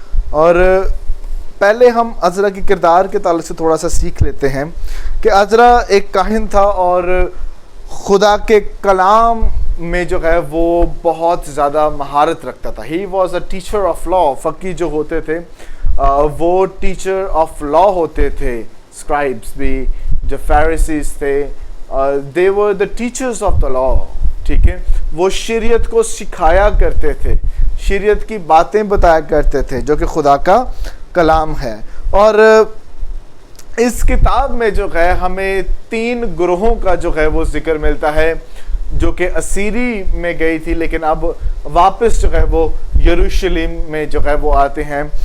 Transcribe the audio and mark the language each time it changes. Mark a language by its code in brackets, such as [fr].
[ur] اور پہلے ہم عزرا کی کردار کے تعلق سے تھوڑا سا سیکھ لیتے ہیں کہ عزرا ایک کاہن تھا اور خدا کے کلام میں جو ہے وہ بہت زیادہ مہارت رکھتا تھا. [en] He was a teacher of law. [ur] فقیہ جو ہوتے تھے وہ ٹیچر آف لا ہوتے تھے. اسکرائبس بھی جو فیریسیز تھے, [en] they were the teachers of the law. [ur] ٹھیک ہے, وہ شریعت کو سکھایا کرتے تھے, شریعت کی باتیں بتایا کرتے تھے جو کہ خدا کا کلام ہے. اور اس کتاب میں جو ہے ہمیں 3 گروہوں کا جو ہے وہ ذکر ملتا ہے جو کہ اسیری میں گئی تھی, لیکن اب واپس جو ہے وہ یروشلم میں جو ہے وہ آتے ہیں.